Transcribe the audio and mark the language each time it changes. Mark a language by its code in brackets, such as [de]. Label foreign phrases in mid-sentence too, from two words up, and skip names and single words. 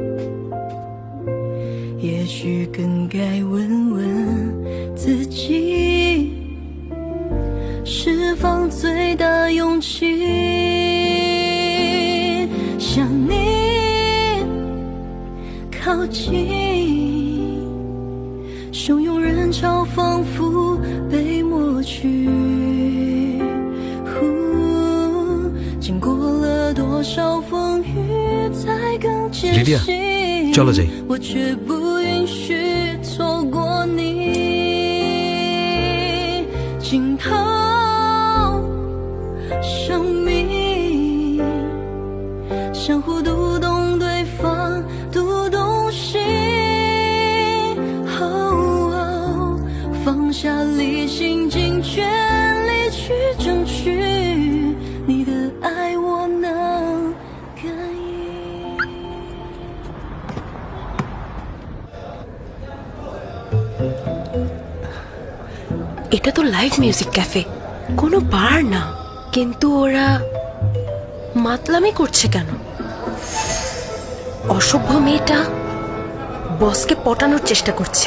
[zh] 也许更该问问自己，释放最大勇气，向你靠近，汹涌人潮仿佛被抹去，经过了多少风雨才更坚 লিডিয়া 信， [bn] চলো যাই। [zh] 我却不允许错过你，惊涛生命，相互读懂对方，读懂心，放下理性，尽全力去争取你的爱，我能感应。 [bn] এটা তো লাইভ মিউজিক ক্যাফে, কোনো বার না। কিন্তু ওরা মাতলামি করছে কেন? অসভ্য মেয়েটা বসকে পটানোর চেষ্টা করছে।